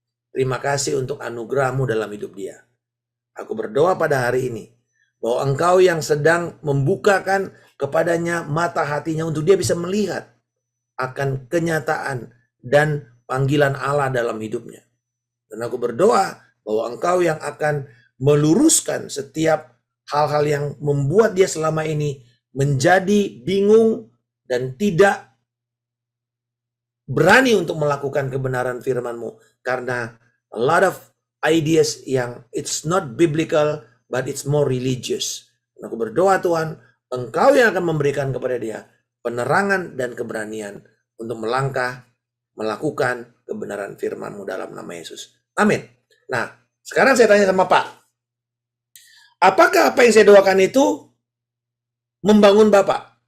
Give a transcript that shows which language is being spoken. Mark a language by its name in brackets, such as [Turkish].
[Indonesian] Terima kasih untuk anugerah-Mu dalam hidup dia. Aku berdoa pada hari ini bahwa Engkau yang sedang membukakan kepadanya mata hatinya untuk dia bisa melihat akan kenyataan dan panggilan Allah dalam hidupnya. Dan aku berdoa bahwa Engkau yang akan meluruskan setiap hal-hal yang membuat dia selama ini menjadi bingung dan tidak berani untuk melakukan kebenaran firman-Mu. [English] Karena a lot of ideas yang it's not biblical, but it's more religious. [Indonesian] Dan aku berdoa Tuhan, Engkau yang akan memberikan kepada dia penerangan dan keberanian untuk melangkah, melakukan kebenaran firman-Mu dalam nama Yesus. Amin. Nah, sekarang saya tanya sama Pak. Apakah apa yang saya doakan itu membangun Bapak?